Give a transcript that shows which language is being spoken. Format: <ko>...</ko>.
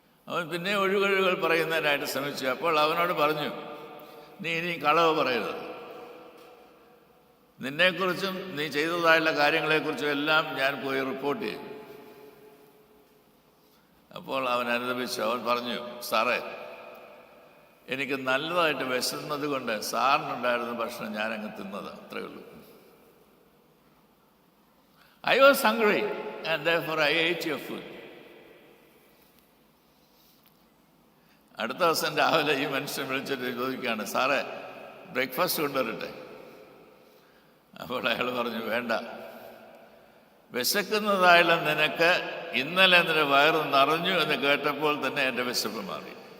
<ml>അവൻ പിന്നെ ഒഴികഴിവുകൾ പറയുന്നതിനായിട്ട് ശ്രമിച്ചു. അപ്പോൾ അവനോട് പറഞ്ഞു, നീ ഇനി കളവ് പറയരുത്, നിന്നെക്കുറിച്ചും നീ ചെയ്തതായുള്ള കാര്യങ്ങളെക്കുറിച്ചും എല്ലാം ഞാൻ പോയി റിപ്പോർട്ട് ചെയ്യും. അപ്പോൾ അവൻ അനുദപിച്ചു. അവൻ പറഞ്ഞു, സാറേ, എനിക്ക് നല്ലതായിട്ട് വിശന്നത് കൊണ്ട് സാറിനുണ്ടായിരുന്ന ഭക്ഷണം ഞാനങ്ങ് തിന്നത്, അത്രയേ ഉള്ളൂ.</ml> <en>I was hungry and therefore I ate your food.</en> <ml>അടുത്ത ദിവസം രാവിലെ ഈ മനുഷ്യൻ വിളിച്ചിട്ട് ചോദിക്കുകയാണ്, സാറേ, ബ്രേക്ക്ഫാസ്റ്റ് കൊണ്ടുവരട്ടെ? അപ്പോൾ അയാൾ പറഞ്ഞു, വേണ്ട, വിശക്കുന്നതായുള്ള നിനക്ക് ഇന്നലെ നിന്റെ വയറ് നിറഞ്ഞു എന്ന് കേട്ടപ്പോൾ തന്നെ എൻ്റെ വിശപ്പ് മാറി.</ml>